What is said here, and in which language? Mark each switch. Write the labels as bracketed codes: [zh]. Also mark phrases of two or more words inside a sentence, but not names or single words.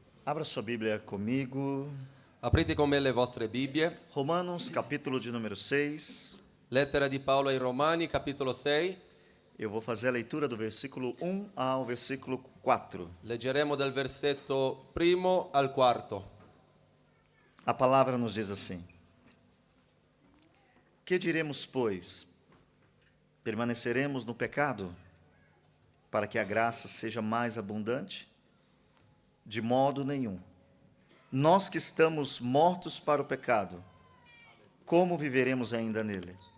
[pt] Abra sua Bíblia comigo. [it] Aprite con me le vostre Bibbie. [pt] Romanos, capítulo de número 6. [it] Lettera di Paolo ai Romani, capitolo 6. [pt] Eu vou fazer a leitura do versículo 1 ao versículo 4. [it] Leggeremo dal versetto primo al quarto. [pt] A palavra nos diz assim: Que diremos, pois? Permaneceremos no pecado, para que a graça seja mais abundante? De modo nenhum. Nós que estamos mortos para o pecado, como viveremos ainda nele?